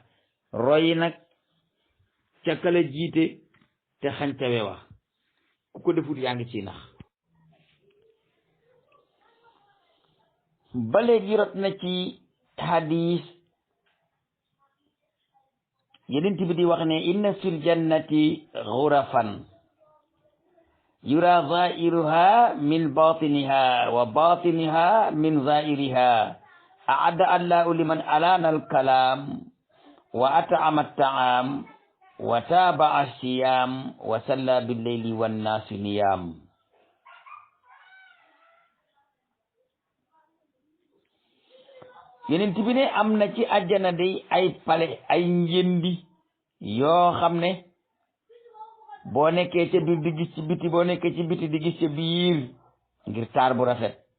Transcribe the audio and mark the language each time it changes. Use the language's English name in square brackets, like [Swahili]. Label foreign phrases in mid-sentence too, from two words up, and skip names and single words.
[Wolof] royi nag ca kala jiite te xañtawe wax ku ko defut yaa ngi ci nax. ba léegi rot na ci hadis yenent bi di wax ne [Arabic] إن في الجنة غرفا يرى ظاهرها من باطنها وباطنها من ظاهرها أعدها الله لمن ألان الكلام وأطعم الطعام وتابع الصيام وصلى بالليل والناس نيام. [Wolof] yeneen bi ne am na ci àjjana day ay pale ay njëndi yoo xam ne boo nekkee ca biir di gis ci biti boo nekkee ci biti di gis ca biir ngir taar bu rafet.